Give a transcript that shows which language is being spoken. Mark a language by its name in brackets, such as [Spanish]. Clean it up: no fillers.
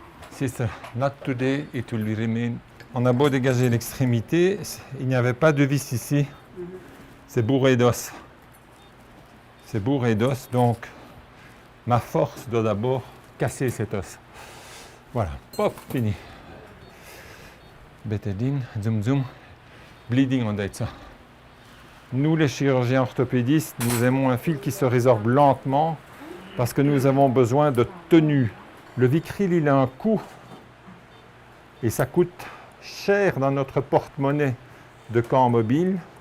[English] Sister, not today, it will remain. [French] On a beau dégager l'extrémité, il n'y avait pas de vis ici. C'est bourré d'os. C'est bourré d'os, donc ma force doit d'abord casser cet os. Voilà, pop, fini. [English] Bétadine, zoom zoom, bleeding on that. [French] Nous les chirurgiens orthopédistes, nous aimons un fil qui se résorbe lentement parce que nous avons besoin de tenue. Le Vicryl, il a un coût et ça coûte cher dans notre porte-monnaie de camp mobile.